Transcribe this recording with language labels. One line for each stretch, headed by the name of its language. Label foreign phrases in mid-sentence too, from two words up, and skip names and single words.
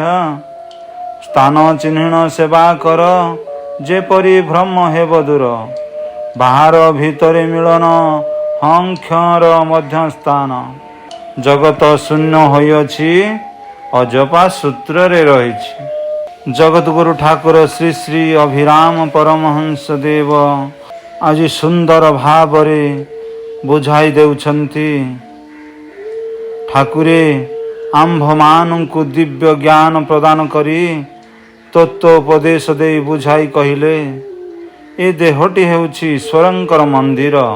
Odia: ସ୍ଥାନ ଚିହ୍ନିଣ ସେବା କର ଯେପରି ଭ୍ରମ ହେବ ଦୂର। ବାହାର ଭିତରେ ମିଳନ ହଂକ୍ଷର ମଧ୍ୟ ସ୍ଥାନ। ଜଗତ ଶୂନ୍ୟ ହୋଇଛି ଅଜପା ସୂତ୍ର ରେ ରହିଛି। ଜଗତ ଗୁରୁ ଠାକୁର ଶ୍ରୀ ଶ୍ରୀ ଅଭିରାମ ପରମହଂସ ଦେବ ଆଜ ସୁନ୍ଦର ଭାବରେ ବୁଝାଇ ଦେଉଛନ୍ତି। ଠାକୁରେ ଆମ୍ଭମାନଙ୍କୁ ଦିବ୍ୟ ଜ୍ଞାନ ପ୍ରଦାନ କରି ତତ୍ତ୍ୱୋପଦେଶ ଦେ ବୁଝାଇ କହିଲେ ଏ ଦେହଟି ହେଉଛି ଈଶ୍ୱରଙ୍କର ମନ୍ଦିର।